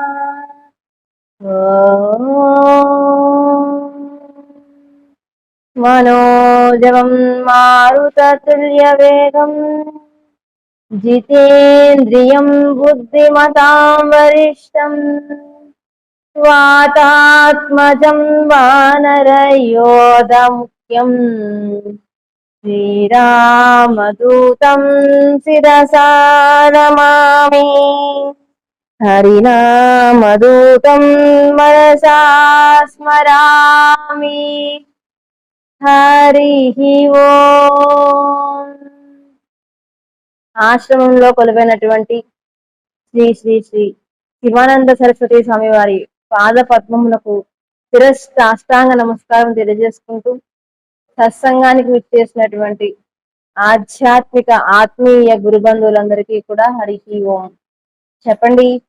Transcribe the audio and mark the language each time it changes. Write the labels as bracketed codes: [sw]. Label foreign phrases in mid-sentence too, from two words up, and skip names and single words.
[sa] मनोजवं मारुततुल्यवेगम् जितेन्द्रियं बुद्धिमतां वरिष्ठम् वातात्मजं वानरयोधमुख्यम् श्रीरामदूतं शिरसा नमामि। हरिनामदूतं मनसा स्मरामि। हरिः ओम्। [te] ఆశ్రమంలో కొలువైనటువంటి శ్రీ శ్రీ శ్రీ శివానంద సరస్వతి స్వామి వారి పాద పద్మములకు శిరస్సాష్టాంగ నమస్కారం తెలియజేసుకుంటూ సత్సంగానికి విచ్చేసినటువంటి ఆధ్యాత్మిక ఆత్మీయ గురుబంధువులందరికీ కూడా హరికి ఓం చెప్పండి.